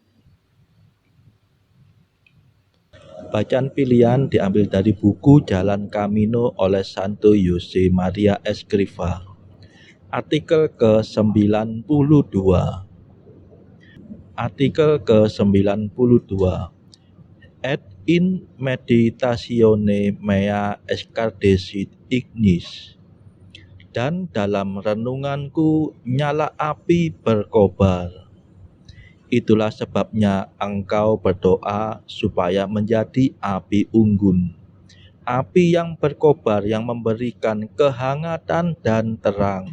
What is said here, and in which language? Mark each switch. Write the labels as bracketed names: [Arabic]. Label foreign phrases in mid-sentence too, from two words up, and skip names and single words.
[Indonesian] Bacaan pilihan diambil dari buku Jalan Camino oleh Santo Jose Maria Escrivá. Artikel ke-92. Artikel ke-92. [Latin] Et in meditatione mea escardecit ignis. [Indonesian] Dan dalam renunganku nyala api berkobar. Itulah sebabnya engkau berdoa supaya menjadi api unggun. Api yang berkobar yang memberikan kehangatan dan terang.